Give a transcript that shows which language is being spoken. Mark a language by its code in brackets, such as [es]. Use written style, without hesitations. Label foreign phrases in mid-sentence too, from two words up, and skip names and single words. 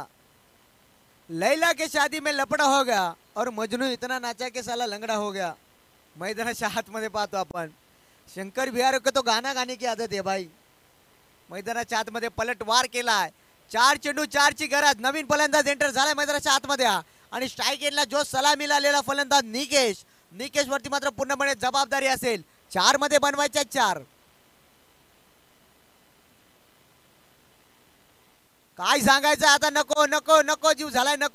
[hi] लैला के शादी में लपड़ा हो गया और मजनू इतना नाचा के साला लंगड़ा हो गया. [mr] मैदानाच्या आतमध्ये पाहतो आपण [hi] शंकर बिहार को तो गाना गाने की आदत है भाई. [mr] मैदानाच्या आतमध्ये पलटवार केलाय. 4 चेंडू 4 ची गरज. नवीन फलंदाज एंटर झालाय मैदानाच्या आतमध्ये आणि स्ट्राईक एंडला जो सलामीला आलेला फलंदाज निकेश वरती मात्र पूर्णपणे जबाबदारी असेल. 4 मध्ये बनवायच्या 4. काय सांगायचं आता नको नको नको जीव झालाय नको.